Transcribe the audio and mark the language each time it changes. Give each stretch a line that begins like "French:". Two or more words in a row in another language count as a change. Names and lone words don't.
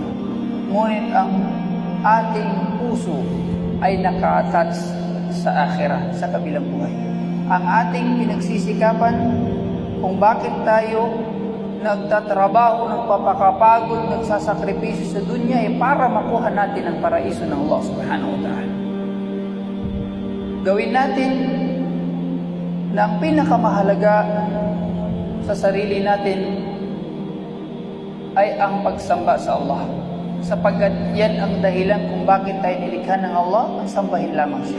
Filipino: Ngunit ang ating puso ay naka-attach sa akhirah, sa kabilang buhay. Ang ating pinagsisikapan kung bakit tayo nagtatrabaho, nagpapakapagod, nagsasakripisyo sa dunya ay para makuha natin ang paraiso ng Allah
Arabic: subhanahu wa ta'ala.
Filipino: Gawin natin na ang pinakamahalaga sa sarili natin ay ang pagsamba sa Allah. Sapagkat yan ang dahilan kung bakit tayo nilikha ng Allah, ang sambahin lamang siya.